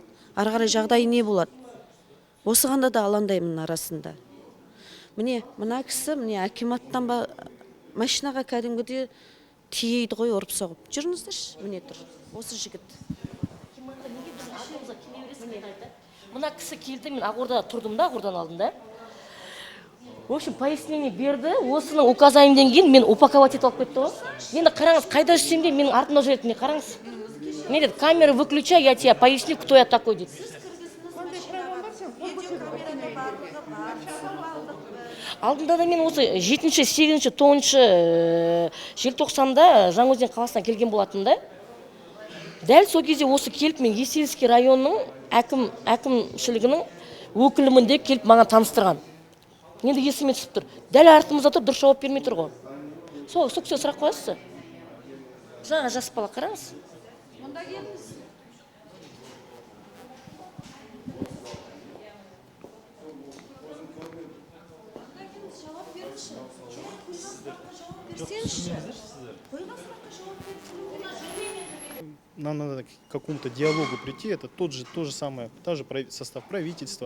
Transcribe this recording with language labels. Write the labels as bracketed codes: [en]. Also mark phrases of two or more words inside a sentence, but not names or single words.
[kk] Ары қарай жағдайы не болады? Осығанда да алаңдаймын арасында. Міне, мына кісі, міне, акиматтан ба машинаға кәдімгідей тиейді ғой, ұрып соғып. Жүріңіздерші, міне тұр. Осы жігіт. Мына кісі келді, мен Ақордада тұрдым да, Ақордадан алдым да. [ru] В общем, пояснение берді. [kk] Осының указаниеден кейін мен упаковать етіп алып кетті ғой. Енді қараңыз, қайда жүрсем де менің артымда жүреді. Қараңыз. Не деді, [ru] камеру выключай, я тебе поясню, кто я такой дейді. [kk] Алдында да мен осы 7-ші, 8-ші, 9-ші желтоқсанда Жаңаөзен қаласынан келген болатын да. Дәл сол кезде осы келіп мен Есельский районның әкімшілігінің өкілімін деп келіп маған таныстырған. Енді есіме түсіп тұр. Дәл артымызда тұр, дұрыс жауап бермей тұр ғой. Сол кісіге сұрақ қоясыз. Жаңа жас бала, қараңыз. Мұнда келіңіз. [ru] Нам надо к какому-то диалогу прийти, это то же самое, состав правительства.